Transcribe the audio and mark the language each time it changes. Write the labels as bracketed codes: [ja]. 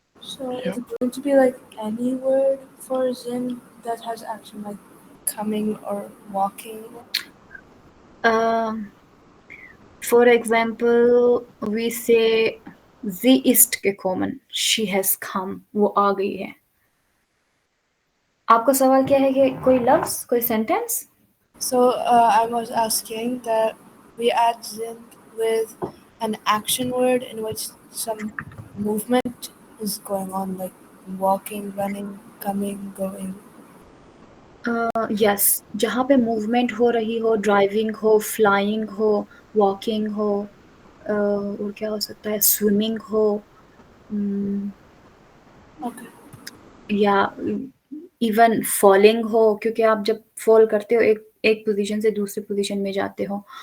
[en] So is it going to be like any word for Zin that has action, like coming or walking? For example, we say [de] sie ist gekommen, [en] she has come, [hi] वो आ गई है। आपका सवाल क्या है कि कोई लफ्ज, कोई sentence? [en] So I was asking that we add Zin with an action word in which some movement is going on, like walking, running, coming, going. [hi] Yes, जहाँ पे मूवमेंट हो रही हो, ड्राइविंग हो, फ्लाइंग हो, वॉकिंग हो, और क्या हो सकता है, स्विमिंग हो, [en] Okay. [hi] या इवन फॉलिंग हो, क्योंकि आप जब फॉल करते हो एक पोजीशन से दूसरी पोजीशन में जाते हो।